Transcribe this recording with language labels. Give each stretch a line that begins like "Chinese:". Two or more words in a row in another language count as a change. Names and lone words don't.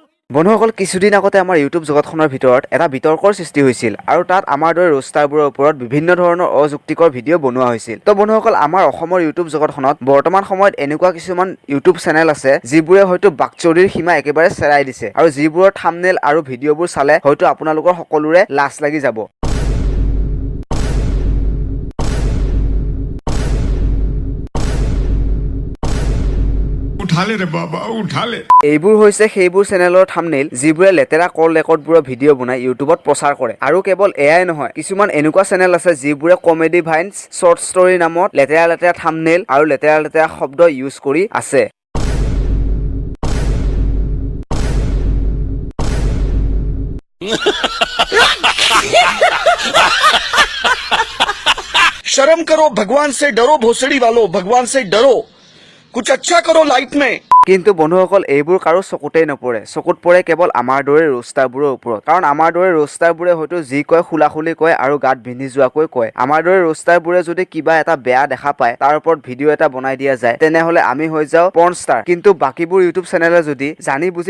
Assamese: বন্ধুসকল কিছুদিন আগতে আমাৰ ইউটিউব জগতখনৰ ভিতৰত এটা বিতৰ্কৰ সৃষ্টি হৈছিল আৰু তাত আমাৰ দৰে ৰোষ্টাৰবোৰৰ ওপৰত বিভিন্ন ধৰণৰ অযুক্তিকৰ ভিডিঅ' বনোৱা হৈছিল তো বন্ধুসকল আমাৰ অসমৰ ইউটিউব জগতখনত বৰ্তমান সময়ত এনেকুৱা কিছুমান ইউটিউব চেনেল আছে যিবোৰে হয়তো বাকচৰিৰ সীমা একেবাৰে চেৰাই দিছে আৰু যিবোৰৰ থাম্বনেল আৰু ভিডিঅ'বোৰ চালে হয়তো আপোনালোকৰ সকলোৰে লাজ লাগি যাব
Hindi: उठा ले रे बाबा उठा ले
Assamese: এইবোৰ হৈছে সেইবোৰ চেনেলৰ থাম্বনেইল যিবোৰে লেতেৰা কল ৰেকৰ্ডবোৰৰ ভিডিঅ' বনাই ইউটিউবত প্ৰচাৰ কৰে আৰু কেৱল এয়াই নহয় কিছুমান এনেকুৱা চেনেল আছে যিবোৰে
English: comedy vines short story
Assamese: নামত লেতেৰা লেতেৰা থাম্বনেইল আৰু লেতেৰা লেতেৰা শব্দ ইউজ কৰি আছে
Hindi: शर्म करो भगवान से डरो भोसड़ी वालों भगवान से डरो कुछ अच्छा करो लाइफ में
Assamese: কিন্তু বন্ধুসকল এইবোৰ কাৰো চকুতেই নপৰে চকুত পৰে কেৱল আমাৰ দৰে ৰোষ্টাৰবোৰৰ ওপৰত কাৰণ আমাৰ দৰে ৰোষ্টাৰবোৰে হয়তো যি কয় খোলাখুলি কয় আৰু গাত বিন্ধি যোৱাকৈ কয় আমাৰ দৰে ৰোষ্টাৰবোৰে যদি কিবা এটা বেয়া দেখা পায় তাৰ ওপৰত ভিডিঅ' এটা বনাই দিয়া যায় তেনেহ'লে আমি হৈ যাওঁ
English: porn star
Assamese: কিন্তু বাকীবোৰ ইউটিউব চেনেলে যদি জানি বুজি